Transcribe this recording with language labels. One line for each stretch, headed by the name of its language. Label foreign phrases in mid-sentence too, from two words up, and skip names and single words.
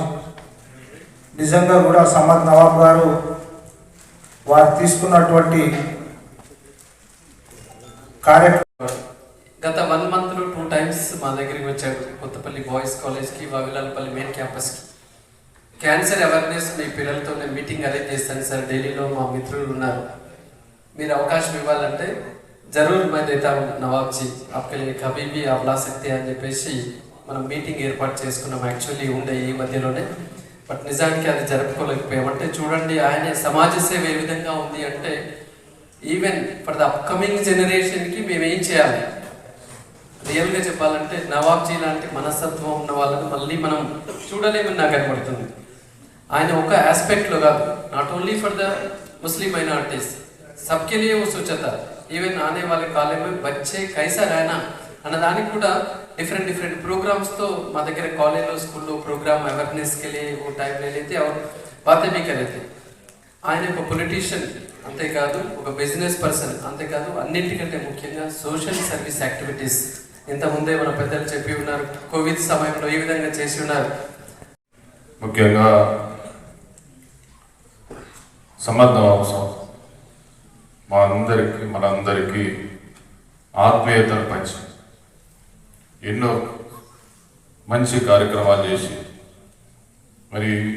Telugu: నిజంగా కూడా సమద్ నవాబ్ గారు వారు తీసుకున్నటువంటి కార్యక్రమం గత 1 మంత్లో 2 టైమ్స్ మా దగ్గరికి వచ్చాడు. కొత్తపల్లి బాయ్స్ కాలేజ్కి, వావిలాలపల్లి మెయిన్ క్యాంపస్కి.
English: cancer awareness
Telugu: మీ పిల్లలతో నేను మీటింగ్ అరేంజ్ చేస్తాను సార్. ఢిల్లీలో మా మిత్రులు ఉన్నారు, మీరు అవకాశం ఇవ్వాలంటే జరూర్
Hindi: मैं देता हूँ नवाब जी आपके लिए कभी भी आप ला सकते हैं
Telugu: అని చెప్పేసి మనం మీటింగ్ ఏర్పాటు చేసుకున్నాం. యాక్చువల్లీ ఉండే ఈ మధ్యలోనే, బట్ నిజానికి అది జరుపుకోలేకపోయామంటే చూడండి ఆయన సమాజ సేవ ఏ విధంగా ఉంది అంటే
English: even for the upcoming
Telugu: జనరేషన్కి మేము ఏం చేయాలి. రియల్గా చెప్పాలంటే నవాబ్జీ లాంటి మనస్తత్వం ఉన్న వాళ్ళని మళ్ళీ మనం చూడలేమని నాకు కనబడుతుంది. ఆయన ఒక ఆస్పెక్ట్లో కాదు,
English: not only for the Muslim minorities
Hindi: सबके लिए वो सोचा था.
Telugu: ఈవెన్ ఆనే వాళ్ళ కాలేజ్
Hindi: में बच्चे कैसा रहना
Telugu: అన్నదానికి కూడా
English: different programs
Hindi: तो
Telugu: మా దగ్గర కాలేజ్లో స్కూల్లో ప్రోగ్రామ్ అవేర్నెస్
Hindi: के लिए वो टाइम ले लेते और बातें भी कर लेते.
Telugu: ఆయన ఒక పొలిటీషియన్ అంతేకాదు, ఒక బిజినెస్ పర్సన్ అంతేకాదు, అన్నింటికంటే ముఖ్యంగా
English: social service activities
Telugu: ఇంతకుముందే మన పెద్దలు చెప్పి ఉన్నారు. కోవిడ్ సమయంలో ఈ విధంగా చేసి ఉన్నారు. ముఖ్యంగా సమద్ నవాబ్ సాబ్ మనందరికీ ఆత్మీయతను పంచి ఎన్నో మంచి కార్యక్రమాలు చేసి, మరి